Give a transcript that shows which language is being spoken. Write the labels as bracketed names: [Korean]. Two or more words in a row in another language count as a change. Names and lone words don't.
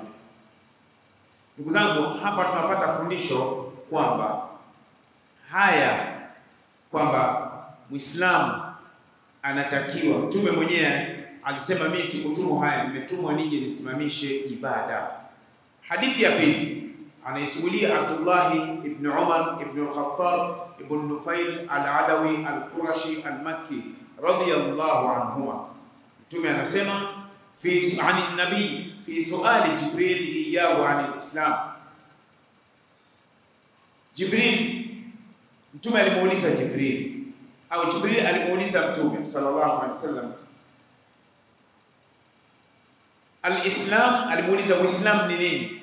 [Swahili] Ndugu zangu, hapa tunapata fundisho kwamba kwamba Muislamu anatakiwa, mtume mwenyewe alisema mimi sikutumwa nimetumwa nije nisimamishe ibada. Hadithi ya pili anaisimulia Abdullah ibn Umar ibn al-Khattab ibn Nufail al-Adawi al-Qurashi al-Makki [Arabic] رضي الله عنهما. [Swahili] Mtume anasema [Arabic] عن النبي في سؤال جبريل إياه عن الإسلام. [Swahili] Mtume alimuuliza Jibril, au Jibril alimuuliza Mtume [Arabic] صلى الله عليه وسلم الإسلام, [Swahili] alimuuliza Uislamu ni nini?